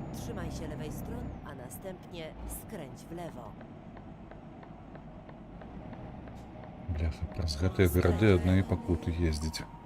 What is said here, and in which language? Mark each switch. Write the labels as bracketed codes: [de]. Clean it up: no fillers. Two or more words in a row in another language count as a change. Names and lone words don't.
[pl] Trzymaj się lewej strony, a następnie skręć w lewo. [be] Бляха, праз гэтыя гарады адны і пакуты ездзіць.